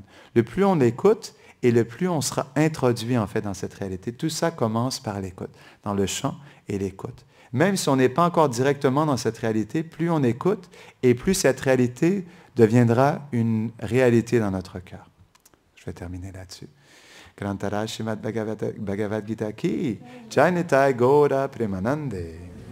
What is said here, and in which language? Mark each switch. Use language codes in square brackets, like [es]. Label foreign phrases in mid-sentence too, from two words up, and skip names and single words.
[fr] Le plus on écoute et le plus on sera introduit en fait dans cette réalité. Tout ça commence par l'écoute, dans le chant et l'écoute. Même si on n'est pas encore directement dans cette réalité, plus on écoute et plus cette réalité deviendra une réalité dans notre cœur. Je vais terminer là-dessus. [hi] ग्रंतरा श्रीमद् भगवद् गीता की जय निताई गौर प्रेमानंदे.